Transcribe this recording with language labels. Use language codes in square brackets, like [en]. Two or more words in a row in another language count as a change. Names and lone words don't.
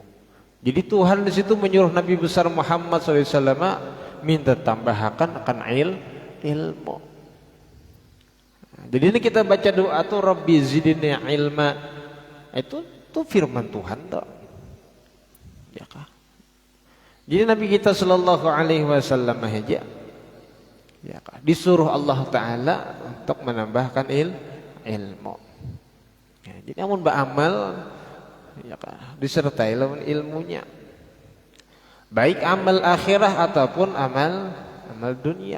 [id] Jadi Tuhan di situ menyuruh Nabi besar Muhammad SAW minta tambahkan akan ilmu. [bjn] Jadi ini kita baca doa tuh [ar] رب زدني علما, [bjn] itu firman Tuhan tuh. Ya kah? Jadi Nabi kita [ar] صلى الله عليه وسلم [bjn] aja ya kah, disuruh [ar] الله تعالى [bjn] untuk menambahkan ilmu. Ya, jadi amun beramal ya kah, disertai lawan ilmunya. [id] Baik amal akhirah ataupun amal dunia.